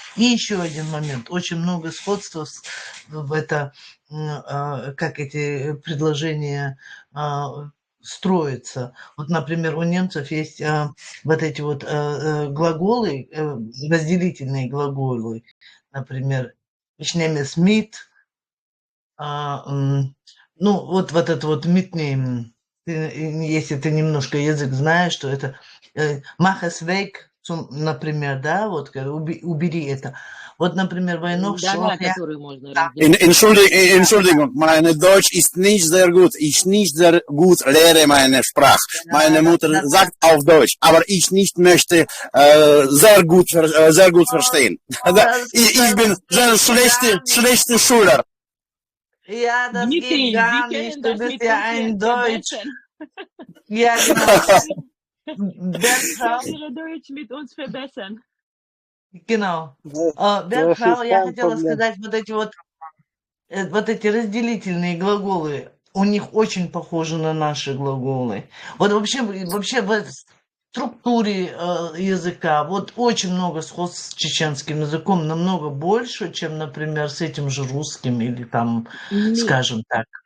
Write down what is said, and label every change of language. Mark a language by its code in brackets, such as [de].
[ru] И еще один момент. Очень много сходства в это, как эти предложения строятся. Вот, например, у немцев есть вот эти вот глаголы, разделительные глаголы. Например, [de] ich nehme es mit. [ru] Ну, вот это вот mitnehmen. Если ты немножко язык знаешь, что это [de] mach es weg, [ru] например, да, вот убери это. Вот, например, Да, которые можно [de] Entschuldigung, meine Deutsch ist nicht sehr gut. Ich nicht sehr gut lehre meine Sprache. Meine Mutter sagt auf Deutsch, aber ich nicht möchte sehr gut verstehen. Ich bin sehr schlechter Schüler. Ja, das Dmitri, geht gar nicht. Du bist ja ein Deutsch. Ja, genau. Ihre Deutsch mit uns verbessern. Genau. [ru] Бергфрау, я хотела сказать, вот эти разделительные глаголы, у них очень похожи на наши глаголы. Вот вообще в структуре языка вот очень много сходств с чеченским языком, намного больше, чем, например, с этим же русским или там, скажем так.